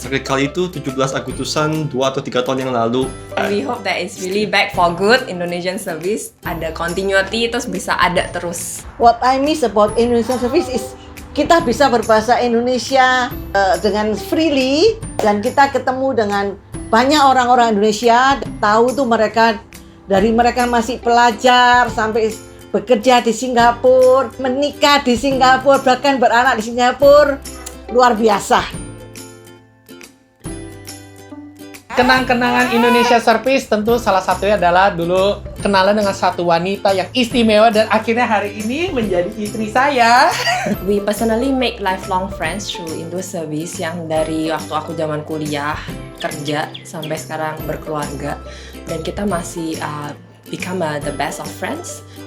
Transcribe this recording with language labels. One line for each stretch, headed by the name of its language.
Indonesian: Terakhir kali itu 17 Agustusan 2 atau 3 tahun yang lalu.
English: We hope that it's really back for good, Indonesian Service.
Indonesian: Ada continuity, terus bisa ada terus.
English: What I miss about Indonesian Service is
Indonesian: kita bisa berbahasa Indonesia dengan freely, dan kita ketemu dengan banyak orang-orang Indonesia. Tahu tuh mereka masih pelajar sampai bekerja di Singapura, menikah di Singapura, bahkan beranak di Singapura. Luar biasa. Kenang-kenangan Indonesia Service tentu salah satunya adalah dulu kenalan dengan satu wanita yang istimewa dan akhirnya hari ini menjadi istri saya.
English: We personally make lifelong friends through Indo Service
Indonesian: yang dari waktu aku zaman kuliah, kerja, sampai sekarang berkeluarga. Dan kita masih
English: become the best of friends.